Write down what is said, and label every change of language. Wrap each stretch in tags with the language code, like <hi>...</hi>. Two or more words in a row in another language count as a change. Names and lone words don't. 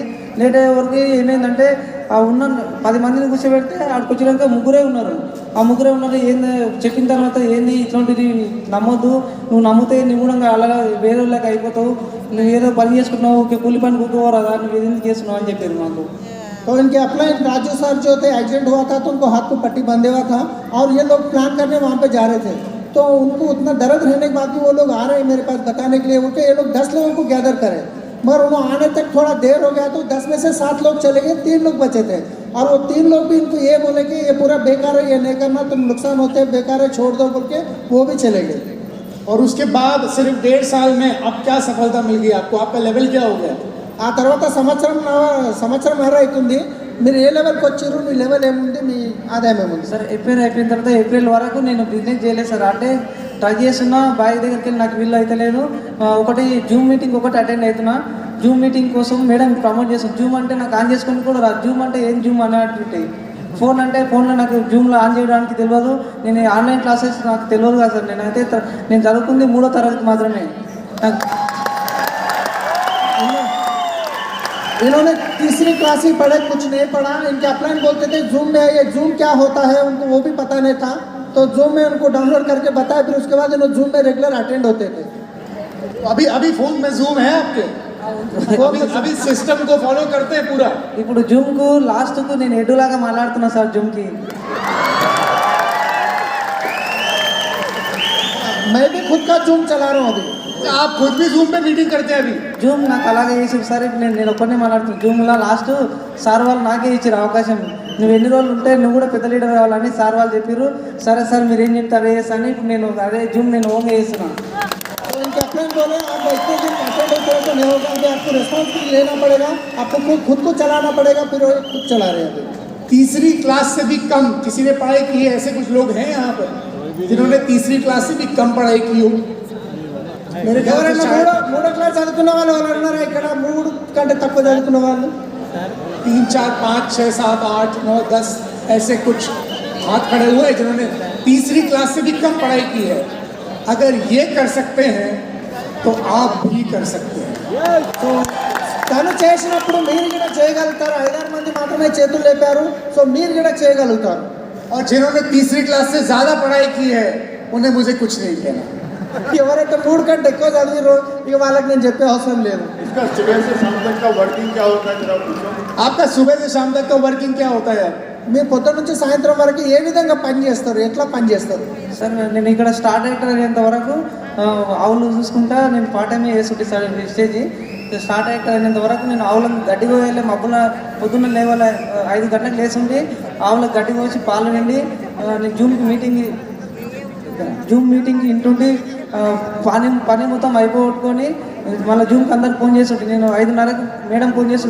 <te>లేట్ అయ్యే వరకు ఏమైందంటే ఆ ఉన్న 10 మందిని కూర్చోబెడితే ఆడికి వచ్చినాక ముగ్గురే ఉన్నారు, ఆ ముగ్గురే ఉన్నారు, ఏంది చెప్పిన తర్వాత ఏంది ఇట్లాంటిది నమ్మొద్దు, నువ్వు నమ్మితే నువ్వు కూడా అలా వేరే వాళ్ళకి అయిపోతావు, నువ్వు ఏదో పని చేసుకుంటున్నావు, కూలి పని కూర్చోవరాదా, నువ్వు ఎందుకు చేస్తున్నావు అని చెప్పారు మాకు।</te> <hi>तो इनके अप्लाइन राजू सर जो थे, एक्सीडेंट हुआ था तो उनको हाथ को पट्टी बंधे हुआ था और ये लोग प्लान करने वहाँ पे जा रहे थे, तो उनको उतना दर्द रहने के बाद भी वो लोग आ रहे हैं मेरे पास बताने के लिए, उनके ये लोग 10 लोगों को गैदर करें, मगर उन्होंने आने तक थोड़ा देर हो गया तो 10 में से 7 लोग चले गए, 3 लोग बचे थे। और वो 3 लोग भी इनको ये बोले कि ये पूरा बेकार है, ये नहीं करना, तुम नुकसान होते हैं, बेकार है, छोड़ दो बोल के वो भी चले गए। और उसके बाद सिर्फ 1.5 साल में अब क्या सफलता मिल गई आपको? आपका लेवल क्या हो गया?</hi> <te>ఆ తర్వాత సంవత్సరం అవుతుంది, మీరు ఏ లెవెల్కి వచ్చారు, మీ లెవెల్ ఏముంది, మీ ఆదాయం ఏముంది? సార్ ఏప్రిల్ అయిపోయిన తర్వాత ఏప్రిల్ వరకు నేను బిజినెస్ చేయలేదు సార్. అంటే ట్రై చేస్తున్నా, బాయ్ దగ్గరికి వెళ్ళి నాకు వీళ్ళు అయితే లేదు. ఒకటి జూమ్ మీటింగ్ ఒకటి అటెండ్ అవుతున్నా. జూమ్ మీటింగ్ కోసం మేడం ప్రమోట్ చేస్తాను. జూమ్ అంటే నాకు ఆన్ చేసుకొని కూడా రాదు. జూమ్ అంటే ఏం జూమ్ అనేటువంటి ఫోన్ అంటే ఫోన్లో నాకు జూమ్లో ఆన్ చేయడానికి తెలియదు. నేను</te> <en>online classes</en> <te>నాకు తెలియదు కదా సార్. నేను చదువుకుంది 3వ తరగతి మాత్రమే. నాకు</te> <hi>इन्होंने तीसरी क्लास ही पढ़े, कुछ नहीं पढ़ा. इनके अपलाइन बोलते थे जूम में, ये जूम क्या होता है उनको वो भी पता नहीं था. तो जूम में उनको डाउनलोड करके बताया, फिर उसके बाद इन्होंने जूम में रेगुलर अटेंड होते थे. अभी फोन में जूम है आपके? अभी सिस्टम को फॉलो करते हैं पूरा?</hi> <te>ఇప్పుడు జూమ్కు లాస్ట్కు నేను ఎడ్డులాగా మాట్లాడుతున్నా సార్ జూమ్కి.</te> <hi>मैं भी खुद का जूम चला रहा हूँ अभी. आप खुद भी जूम पे मीटिंग करते हैं अभी?</hi> <te>జూమ్ నాకు అలాగే చేసి సరే నేను ఒక్కనే మాట్లాడుతున్నాను. జూమ్లో లాస్ట్ సార్ వాళ్ళు నాకే ఇచ్చారు అవకాశం. నువ్వు ఎన్ని రోజులు ఉంటే నువ్వు కూడా పెద్ద లీడర్ కావాలని సార్ వాళ్ళు చెప్పారు. సరే సార్ మీరు ఏం చెప్తారు చేస్తాను. ఇప్పుడు నేను అదే జూమ్ నేను ఓన్గా చేస్తున్నాను.</te> <hi>तो इनके अपलाइन बोले आप इतने दिन अटेंड होते हो तो नहीं होगा, अभी आपको रिस्पॉन्सिबिलिटी लेना पड़ेगा, आपको खुद को चलाना पड़ेगा. फिर वो खुद चला रहे हैं अभी. तीसरी क्लास से भी कम किसी ने पढ़ाई की है? ऐसे कुछ लोग हैं यहाँ पर जिन्होंने तीसरी क्लास से भी कम पढ़ाई की हो? मेरे ख्याल से शायद</hi> <te>3వ క్లాస్ చదువుకున్న వాళ్ళు ఉన్నారు ఇక్కడ, 3 కంటే తక్కువ చదువుకున్న వాళ్ళు</te> <hi>3, 4, 5, 6, 7, 8, 9, 10 ऐसे कुछ हाथ खड़े हुए हैं जिन्होंने तीसरी क्लास से भी कम पढ़ाई की है. अगर ये कर सकते हैं तो आप भी कर सकते हैं.</hi> <te>సో తను చేసినప్పుడు మీరు కూడా చేయగలుగుతారు. 5-6 మంది మాత్రమే చేతులు లేపారు. సో మీరు కూడా చేయగలుగుతారు.</te> <hi>और जिन्होंने तीसरी क्लास से ज़्यादा पढ़ाई की है उन्हें मुझे कुछ नहीं कहना.</hi> <te>ఎవరైతే 3 కంటే ఎక్కువ చదివారో ఇక వాళ్ళకి నేను చెప్పే అవసరం లేదు.</te> <hi>इसका सुबह से शाम तक का वर्किंग क्या होता है जरा पूछो. आपका सुबह से शाम तक का वर्किंग क्या होता है?</hi> <te>మీరు పొద్దున్న నుంచి సాయంత్రం వరకు ఏ విధంగా పని చేస్తారు, ఎట్లా పని చేస్తారు? సార్ నేను ఇక్కడ స్టార్ట్ అయ్యేంత వరకు ఆవులు చూసుకుంటా నేను</te> <en>part time</en> <te>చేస్తుంటే సార్</te> <en>stage start</en> <te>అయినంత వరకు నేను ఆవులకు గడ్డి పోయాలి. మబ్బుల పొద్దున్న లేవాలి 5 గంటలకు లేచుండి ఆవులకు గడ్డి పోసి పాలు నిండి నేను జూమ్ మీటింగ్కి ఇంటుండి పని మొత్తం అయిపోగొట్టుకొని మళ్ళీ జూమ్కి అందరికి ఫోన్ చేస్తుంటే నేను 5:30కి మేడం ఫోన్ చేస్తుండే.</te>